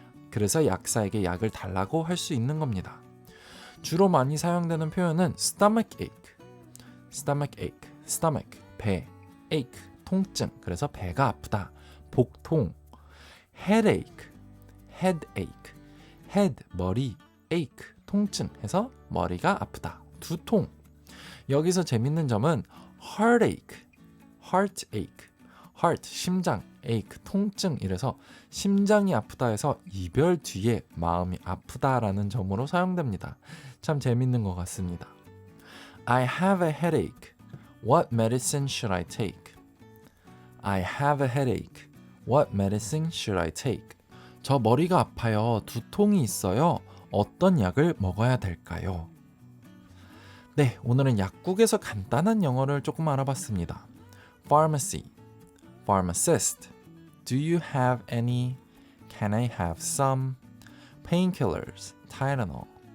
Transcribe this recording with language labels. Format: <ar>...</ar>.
<ko>그래서 약사에게 약을 달라고 할 수 있는 겁니다. 주로 많이 사용되는 표현은 stomach ache, stomach ache, stomach, 배, ache, 통증, 그래서 배가 아프다, 복통, headache, headache, head, 머리, ache, 통증 해서 머리가 아프다, 두통. 여기서 재밌는 점은 heartache, heartache, heart, 심장, ache, 통증 이래서 심장이 아프다 해서 이별 뒤에 마음이 아프다라는 점으로 사용됩니다. 참 재밌는 것 같습니다.</ko> <en>I have a headache. What medicine should I take? I have a headache. What medicine should I take?</en> <ko>저 머리가 아파요. 두통이 있어요. 어떤 약을 먹어야 될까요? 네, 오늘은 약국에서 간단한 영어를 조금 알아봤습니다.</ko> <en>Pharmacy, pharmacist. Do you have any? Can I have some? Painkillers, Tylenol.</en>